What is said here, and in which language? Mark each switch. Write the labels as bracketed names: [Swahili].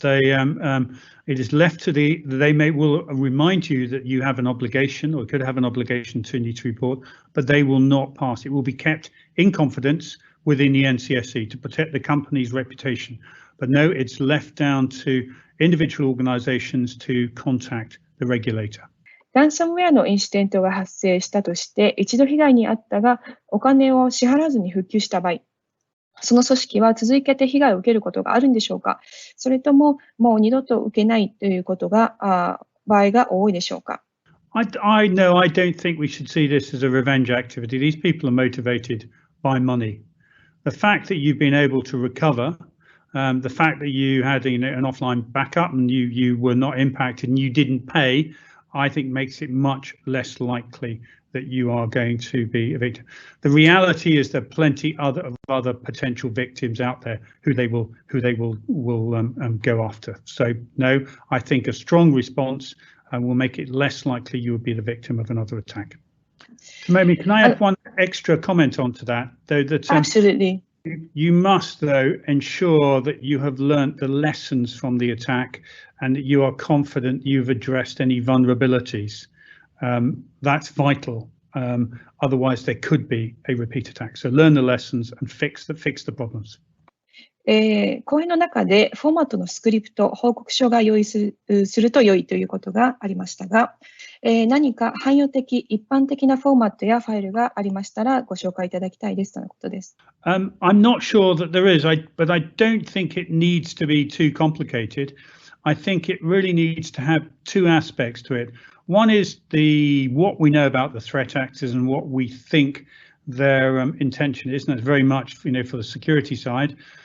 [English] It is left to they will remind you that you have an obligation or could have an obligation to need to report, but they will not pass. It will be kept in confidence within the NCSC to protect the company's reputation. But no, it's left down to individual organizations to contact the regulator. [Japanese] ランサムウェアのインシデントが発生したとして、一度被害に遭ったが、お金を支払わずに復旧した場合、その組織は続けて被害を受けることがあるんでしょうか？それとももう二度と受けないということが場合が多いでしょうか？ [English] I don't think we should see this as a revenge activity. These people are motivated by money. The fact that you've been able to recover, the fact that you had an offline backup and you were not impacted and you didn't pay, I think makes it much less likely that you are going to be a victim. The reality is there are plenty of other potential victims out there who they will go after. So no, I think a strong response will make it less likely you will be the victim of another attack. Maybe can I add one extra comment onto that? Though that absolutely. You must, though, ensure that you have learnt the lessons from the attack and that you are confident you've addressed any vulnerabilities. That's vital. Otherwise, there could be a repeat attack. So learn the lessons and fix the problems. [Japanese] 講演の中でフォーマットのスクリプト、報告書が用意すると良いということがありましたが、何か汎用的、一般的なフォーマットやファイルがありましたらご紹介いただきたいですとのことです。 [English] I'm not sure that there is, but I don't think it needs to be too complicated. I think it really needs to have two aspects to it. One is what we know about the threat actors and what we think their intention is, and that's very much for the security side.